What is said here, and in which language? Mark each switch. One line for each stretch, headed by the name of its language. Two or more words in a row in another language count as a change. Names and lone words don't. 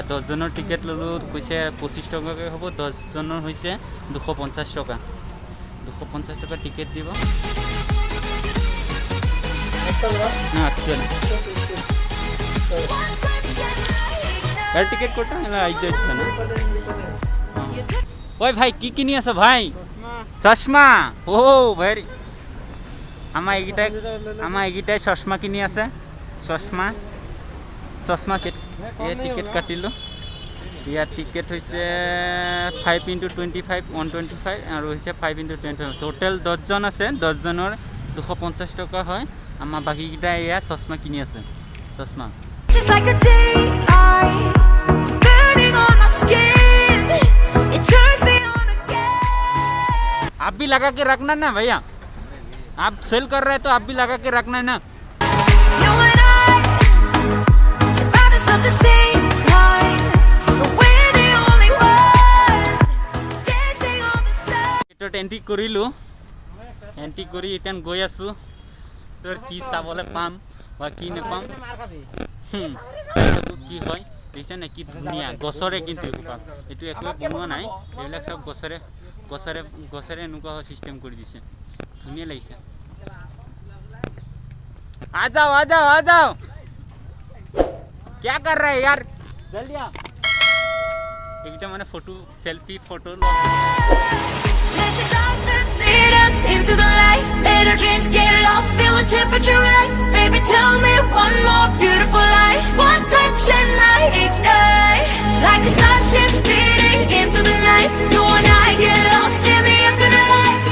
Assamese: 10 জনৰ টিকেট ল'লোঁ কৈছে 25 টকাকৈ হ'ব 10 জনৰ হৈছে 250 টকা টিকেট দিব টিকেট কোটা না ওই ভাই কি কিনি আছো ভাই চশমা ও ভেরি আমাৰ এইকেইটাই চশমা কিনি আছে চশমা টিকেট কাটিলোঁ ইয়াৰ টিকেট হৈছে 5x25 125 আৰু হৈছে 5x25 টোটেল 10 জন আছে 10 জনৰ 250 টকা হয় আমাৰ বাকীকেইটা এয়া চশমা কিনি আছে চশমা
Hindi: आप भी लगा के रखना ना भैया आप सेल कर रहे हैं तो आप भी लगा के रखना ना
Assamese: এন্ট্ৰি কৰিলোঁ এন্ট্ৰি কৰি এতিয়া গৈ আছোঁ তোৰ কি চাবলৈ পাম বা কি নাপাম কি হয় দেখিছে নে কি ধুনীয়া গছৰে কিন্তু এইটো একোৱে বনোৱা নাই এইবিলাক চব গছৰে এনেকুৱা চিষ্টেম কৰি দিছে ধুনীয়া লাগিছে
Hindi: आ जाओ क्या कर रहे हैं यार जल्दी आ एक मैंने
English: photo selfie photo Let the darkness lead us into the light. Let our dreams get lost, feel the temperature rise. Baby, tell me one more beautiful lie. One touch and I ignite. Like a starship speeding into the night. You and I get lost in the infinite light.